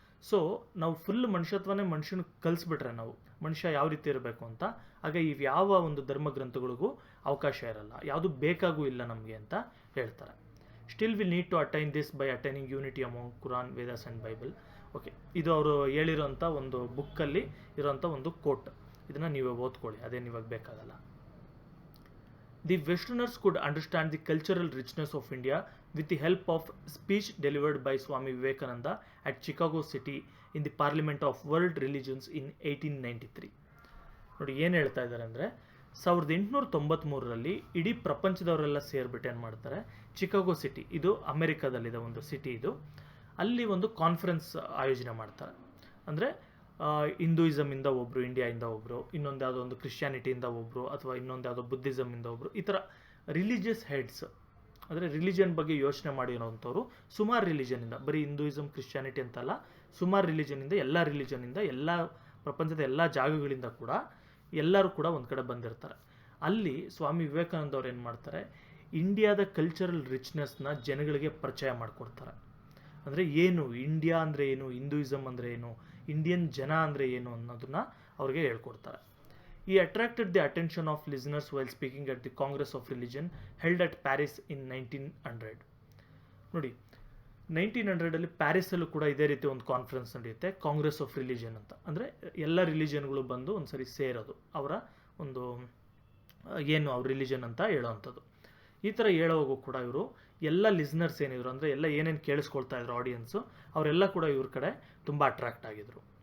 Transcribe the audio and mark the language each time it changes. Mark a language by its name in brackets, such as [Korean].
[Kannada] So ನಾವು full ಮನುಷ್ಯತ್ವನೇ ಮನುಷ್ಯನ ಕಲಿಸ್ಬಿಟ್ರೆ ನಾವು ಮನುಷ್ಯ ಯಾವ ರೀತಿ ಇರಬೇಕು ಅಂತ, ಆಗ ಇವು ಯಾವ ಒಂದು ಧರ್ಮ ಗ್ರಂಥಗಳಿಗೂ ಅವಕಾಶ ಇರಲ್ಲ, ಯಾವುದು ಬೇಕಾಗೂ ಇಲ್ಲ ನಮಗೆ ಅಂತ ಹೇಳ್ತಾರೆ. [English] Still will need to attain this by attaining unity among Quran, Vedas and Bible. [Kannada] Okay, ಇದು ಅವರು ಹೇಳಿರೋಂಥ ಒಂದು ಬುಕ್ಕಲ್ಲಿ ಇರೋಂಥ ಒಂದು ಕೋಟ್, ಇದನ್ನು ನೀವೇ ಓದ್ಕೊಳ್ಳಿ, ಅದೇನು ಇವಾಗ ಬೇಕಾಗಲ್ಲ. [English] The westerners could understand the cultural richness of India with the help of speech delivered by Swami Vivekananda at Chicago City in the Parliament of World Religions in 1893. [Kannada] ನೋಡಿ, ಏನು ಹೇಳ್ತಾ ಇದ್ದಾರೆ ಅಂದರೆ 1893ರಲ್ಲಿ ಇಡೀ ಪ್ರಪಂಚದವರೆಲ್ಲ ಸೇರಿಬಿಟ್ಟು ಏನು ಮಾಡ್ತಾರೆ, ಚಿಕಾಗೋ ಸಿಟಿ, ಇದು ಅಮೆರಿಕಾದಲ್ಲಿದೆ ಒಂದು ಸಿಟಿ, ಇದು ಅಲ್ಲಿ ಒಂದು ಕಾನ್ಫರೆನ್ಸ್ ಆಯೋಜನೆ ಮಾಡ್ತಾರೆ. ಅಂದರೆ ಹಿಂದೂಯಿಸಮಿಂದ ಒಬ್ಬರು, ಇಂಡಿಯಾಯಿಂದ ಒಬ್ಬರು, ಇನ್ನೊಂದು ಯಾವುದೋ ಒಂದು ಕ್ರಿಶ್ಚಿಯಾನಿಟಿಯಿಂದ ಒಬ್ಬರು, ಅಥವಾ ಇನ್ನೊಂದು ಯಾವುದೋ ಬುದ್ಧಿಸಮಿಂದ ಒಬ್ಬರು, ಈ ಥರ ರಿಲಿಜಿಯಸ್ ಹೆಡ್ಸ್, ಅಂದರೆ ರಿಲಿಜನ್ ಬಗ್ಗೆ ಯೋಚನೆ ಮಾಡಿರೋವಂಥವ್ರು ಸುಮಾರು ರಿಲಿಜನಿಂದ, ಬರೀ ಹಿಂದೂಯಿಸಮ್ ಕ್ರಿಶ್ಚಿಯಾನಿಟಿ ಅಂತಲ್ಲ, ಸುಮಾರು ರಿಲಿಜನಿಂದ, ಎಲ್ಲ ರಿಲಿಜನಿಂದ, ಎಲ್ಲ ಪ್ರಪಂಚದ ಎಲ್ಲ ಜಾಗಗಳಿಂದ ಕೂಡ ಎಲ್ಲರೂ ಕೂಡ ಒಂದು ಕಡೆ ಬಂದಿರ್ತಾರೆ. ಅಲ್ಲಿ ಸ್ವಾಮಿ ವಿವೇಕಾನಂದ ಅವ್ರು ಏನು ಮಾಡ್ತಾರೆ, ಇಂಡಿಯಾದ ಕಲ್ಚರಲ್ ರಿಚ್ನೆಸ್ನ ಜನಗಳಿಗೆ ಪರಿಚಯ ಮಾಡಿಕೊಡ್ತಾರೆ. ಅಂದರೆ ಏನು ಇಂಡಿಯಾ ಅಂದರೆ ಏನು, ಹಿಂದೂಯಿಸಮ್ ಅಂದರೆ ಏನು, ಇಂಡಿಯನ್ ಜನ ಅಂದರೆ ಏನು ಅನ್ನೋದನ್ನ ಅವ್ರಿಗೆ ಹೇಳ್ಕೊಡ್ತಾರೆ. [English] He attracted the attention of listeners while speaking at the Congress of Religion held at Paris in 1900. [Kannada] ನೋಡಿ, 1900 ಪ್ಯಾರಿಸಲ್ಲೂ ಕೂಡ ಇದೇ ರೀತಿ ಒಂದು ಕಾನ್ಫರೆನ್ಸ್ ನಡೆಯುತ್ತೆ, ಕಾಂಗ್ರೆಸ್ ಆಫ್ ರಿಲಿಜನ್ ಅಂತ. ಅಂದರೆ ಎಲ್ಲ ರಿಲಿಜನ್ಗಳು ಬಂದು ಒಂದು ಸರಿ ಸೇರೋದು, ಅವರ ಒಂದು ಏನು ಅವ್ರ ರಿಲಿಜನ್ ಅಂತ ಹೇಳೋವಂಥದ್ದು. ಈ ಥರ ಹೇಳೋವಾಗೂ ಕೂಡ ಇವರು ಎಲ್ಲ ಲಿಸ್ನರ್ಸ್ ಏನಿದ್ರು, ಅಂದರೆ ಎಲ್ಲ ಏನೇನು ಕೇಳಿಸ್ಕೊಳ್ತಾ ಇದ್ರು ಆಡಿಯನ್ಸು, ಅವರೆಲ್ಲ ಕೂಡ ಇವ್ರ ಕಡೆ ತುಂಬ ಅಟ್ರಾಕ್ಟ್ ಆಗಿದ್ರು.